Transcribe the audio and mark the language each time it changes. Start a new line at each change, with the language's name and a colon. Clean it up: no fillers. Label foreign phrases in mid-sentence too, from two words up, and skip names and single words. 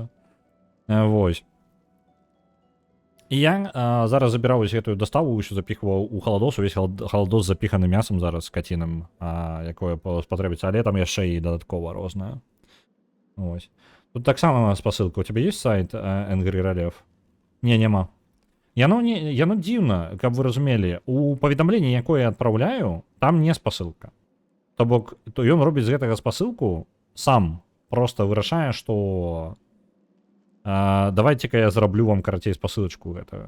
Belarusian: Вось. І я зараз забіраў вось гэтую доставу, усё запіхваў у халадос, увесь халадос запіханы мясам зараз скаціным, якое спатрэбіцца, але там яшчэ і дадаткова рознае. Вось. Тут таксама спасылка.
Russian: У тебя есть сайт Angry Relief?
Belarusian: Не, няма. Яно дзіўна, каб вы разумелі. У паведамленні, якое я адпраўляю, там не спасылка. То бок, ён робіць з гэтага спасылку сам. Просто вырашае, што давайте-ка я зраблю вам, карацей, спасылачку гэтага.